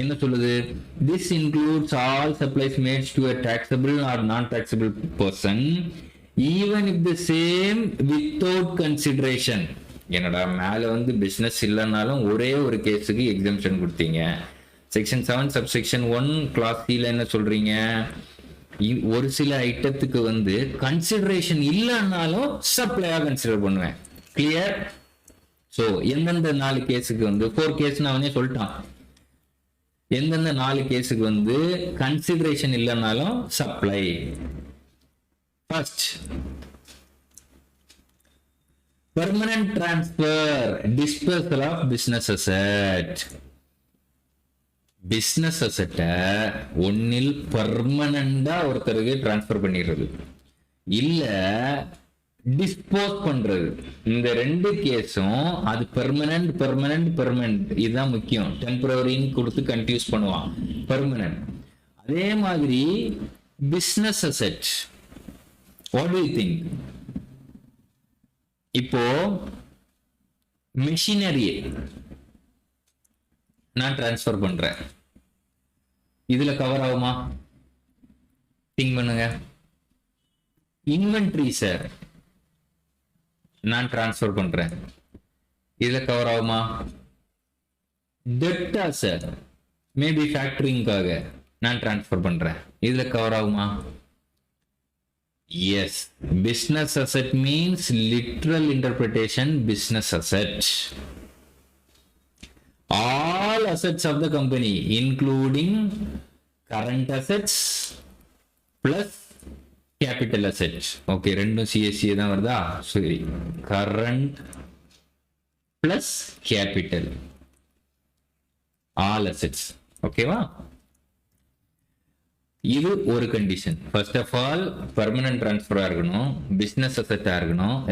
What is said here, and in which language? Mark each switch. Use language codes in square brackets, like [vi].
[ta] என்ன சொல்லுது, [en] This includes all supplies made to a taxable or non-taxable person even if the same without consideration. [ta] என்னடா மேல வந்து business இல்லைன்னாலும் ஒரே ஒரு கேஸுக்கு எக்ஸம்ஷன் கொடுத்தீங்க. செக்ஷன் 7 சப்செக்ஷன் 1 கிளாஸ் சில என்ன சொல்றீங்க, ஒரு சில ஐட்டத்துக்கு வந்து கன்சிடரேஷன் இல்லைன்னாலும் சப்ளையா கன்சிடர் பண்ணுவேன். கிளியர்? ஸோ எந்தெந்த 4 கேஸுக்கு வந்து 4 கேஸ் நான் வந்து சொல்லிட்டான், எந்தெந்த 4 கேஸுக்கு வந்து கன்சிடரேஷன் இல்லைன்னாலும் supply. [en] First, permanent transfer, dispersal of business asset. [ta] business asset ஒன்னில் பர்மனண்டா ஒருத்தருக்கு டிரான்ஸ்பர் பண்ணிடுறது, இல்ல டிஸ்போஸ் பண்றது. இந்த ரெண்டு கேஸும் அது பெர்மனன்ட் பெர்மனன்ட் பெர்மனன்ட், இதுதான் முக்கியம். டெம்பரரின்னு கொடுத்து கன்ஃபியூஸ் பண்ணுவான். பெர்மனன்ட். அதே மாதிரி business asset, [en] What do you think? [ta] இப்போ மிஷினரியை நான் டிரான்ஸ்ஃபர் பண்றேன், இதுல கவர் ஆகுமா? திங்க் பண்ணுங்க. இன்வென்ட்ரி சார் நான் டிரான்ஸ்ஃபர் பண்றேன், இதுல கவர் ஆகுமா? டெப்டா சார் மேபி ஃபேக்டரிங்காக நான் டிரான்ஸ்ஃபர் பண்றேன், இதுல கவர் ஆகுமா? S. [en] Business asset means literal interpretation business asset. All assets of the company including current assets plus capital assets. [ta] Okay, ரெண்டும் CSC தான் வருதா? [en] சரி, current plus capital, all assets. ஓகேவா? [ta] இது ஒரு condition. [en] first of all [ta] permanent டிரான்ஸ்ஃபரா இருக்கணும், business அசெட்டா இருக்கணும்.